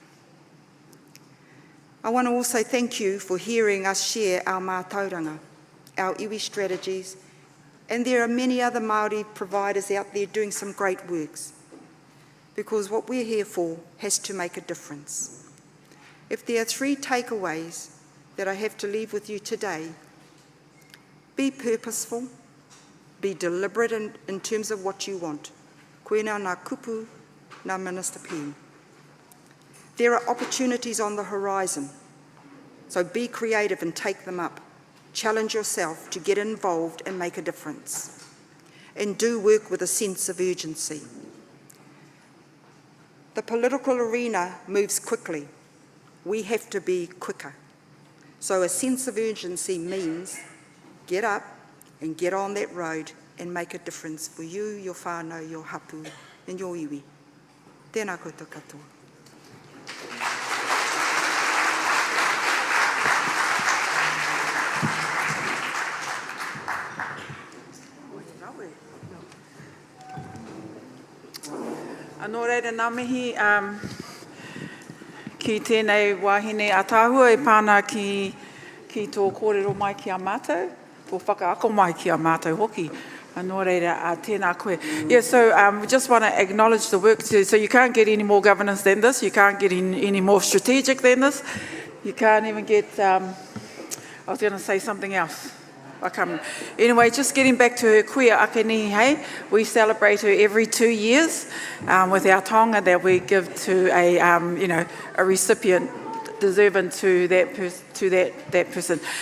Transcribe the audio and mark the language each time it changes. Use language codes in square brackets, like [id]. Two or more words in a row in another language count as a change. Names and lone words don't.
[en] I want to also thank you for hearing us share our mātauranga, our iwi strategies, and there are many other Māori providers out there doing some great works, because what we're here for has to make a difference. If there are 3 takeaways that I have to leave with you today, be purposeful, be deliberate in terms of what you want. [mi] Koena ngā kupu, ngā Minister Pen. [en] There are opportunities on the horizon, so be creative and take them up. Challenge yourself to get involved and make a difference. And do work with a sense of urgency. The political arena moves quickly. We have to be quicker. So a sense of urgency means get up and get on that road and make a difference for you, your whānau, your hapu, and your iwi. [mi] Tēnā koutou katoa. Anō reira ngā mihi ki tēnei wāhine ātāhua e pāna ki tō kōrero mai ki a mātou, tō whakaako mai ki a mātou hoki. Anō reira, tēnā koe. [en] Yeah, so we just want to acknowledge the work. So you can't get any more governance than this. You can't get any more strategic than this. You can't even get, I was going to say something else. Anyway, just getting back to her kuia akenihi, hey, we celebrate her every 2 years with our tonga that we give to a recipient deserving to that person.